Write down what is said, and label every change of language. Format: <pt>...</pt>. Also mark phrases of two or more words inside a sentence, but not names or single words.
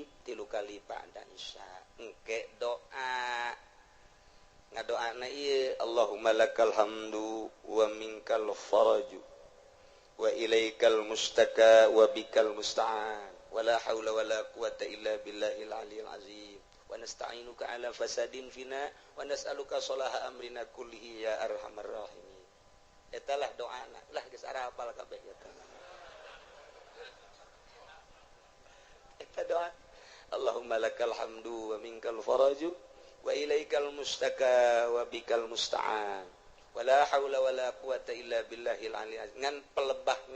<su>tilu kali ba'da isya engke doa ngadoana ieu</su> <ar>اللهم لك الحمد ومنك الفرج وإليك المشتكى وبك المستعان ولا حول ولا قوة إلا بالله العلي العظيم ونستعينك على فساد فينا ونسألك صلاح أمرنا كله يا أرحم الراحمين</ar> <su>etalah doana lah geus ara hafal kabeh eta eta doa</su> <ar>اللهم لك الحمد ومنك الفرج وإليك المشتكى وبك المستعان ولا حول ولا قوة إلا بالله العلي العظيم</ar> <su>ngan pelebah</su>